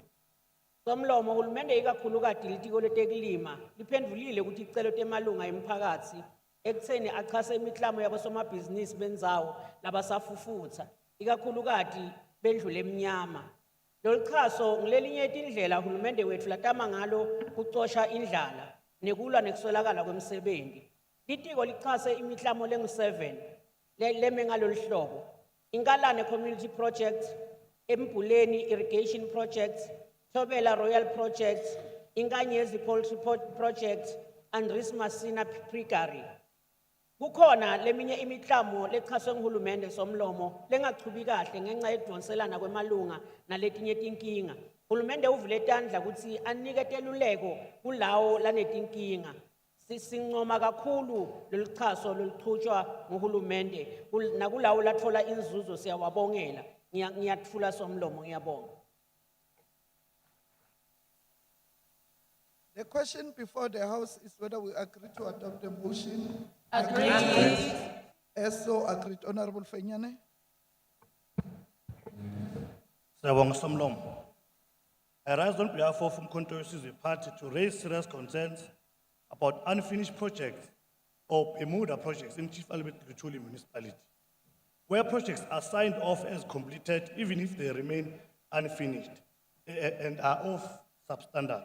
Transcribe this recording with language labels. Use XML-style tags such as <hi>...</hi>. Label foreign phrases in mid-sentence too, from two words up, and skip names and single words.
<ss>Somlomo uhulumende ikakhulukati litiko letekulima liphendvulile ukuthi icelo temalunga emphakathi ekutheni achase imiklamo yabosomabhizinisi bendzawo labasafufutha ikakhulukati bendlule emnyama. Lolu chaso ngilelinye indlela uhulumende wethu latama ngalo kucosha indlala nekulwa nekuswelakala kwemsebenzi. Litiko lichase imiklamo lengu-7 leme ngalolu hlobo. Inkalane Community Project, Embuleni Irrigation Project, Thobela Royal Project, Inkanyezi Poultry Project, and Rismasina Precary. Kukhona leminye imiklamo lechaswe nguhulumende Somlomo lengachubi kahle ngenxa yekudonselana kwemalunga naletinye tinkinga. Hulumende uvule tandla kutsi anike teluleko kulawo lanetinkinga. Sincoma kakhulu lolu chaso loluchutshwa nguhulumende nakulawo latfola inzuzo siyawabongela. Ngiyatfula Somlomo, ngiyabonga.</ss> <en>The question before the House is whether we agree to adopt the motion. Agreed. So agreed. Honorable Fenyane.</en> <ss>Sawang Somlomo.</ss> <en>I rise on behalf of Umkhonto Wesizwe Party to raise serious concerns about unfinished projects or Bermuda projects in Chief Albert Luthuli municipality, where projects are signed off as completed even if they remain unfinished and are of substandard.</en>